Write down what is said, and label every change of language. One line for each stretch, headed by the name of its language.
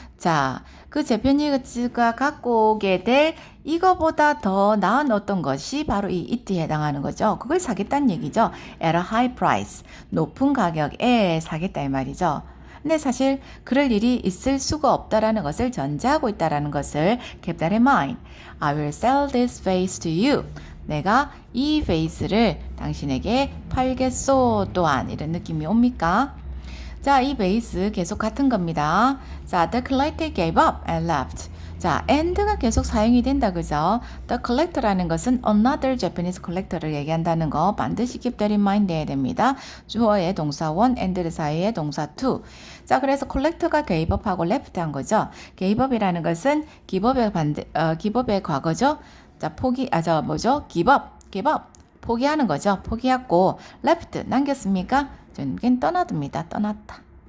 Korean: 자, 그 재팬니가 갖고 오게 될 이거보다 더 나은 어떤 것이 바로 이 it에 해당하는 거죠. 그걸 사겠다는 얘기죠.
English: at a high price.
Korean: 높은 가격에 사겠다 이 말이죠. 근데 사실 그럴 일이 있을 수가 없다라는 것을 전제하고 있다라는 것을
English: keep that in mind. I will sell this vase to you.
Korean: 내가 이 베이스를 당신에게 팔겠소 또한 이런 느낌이 옵니까? 자, 이 베이스 계속 같은 겁니다.
English: 자, the collector gave up and left.
Korean: 자, and가 계속 사용이 된다, 그죠? The collector라는 것은
English: another Japanese collector
Korean: 를 얘기한다는 거 반드시
English: keep that in mind
Korean: 해야 됩니다. 주어의 동사 one, and 사이의 동사 to. 자, 그래서 collector가 gave up하고 left 한 거죠. gave up이라는 것은 give up의 과거죠. 자, give up. 포기하는 거죠. 포기했고, left, 남겼습니까? 저는 떠나둡니다. 떠났다.